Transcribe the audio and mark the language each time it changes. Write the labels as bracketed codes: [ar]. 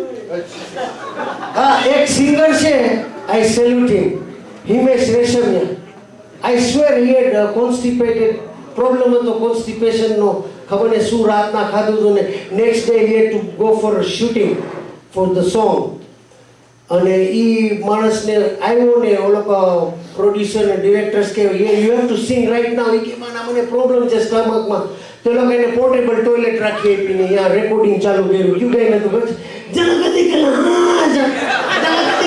[gu] હા, એક સિંગર છે, [en] I salute him, [gu] Himesh Reshammiya. [en] I swear he had constipated problem હતો, constipation નો. [gu] ખબર ને શું રાતના ખાધું હતું ને [en] Next day he had to go for a shooting for the song. [gu] અને ઈ માણસને આવ્યો ને ઓ લોકો પ્રોડ્યુસર ને ડિરેક્ટર્સ કે [en] You have to sing right now. [gu] કે મને પ્રોબ્લેમ છે સ્ટમકમાં. તો લોકો એને પોર્ટેબલ ટોયલેટ રાખી આપીને અહીંયા રેકોર્ડિંગ ચાલુ કર્યું. ક્યું ગાઈને તો જનગતિ કલા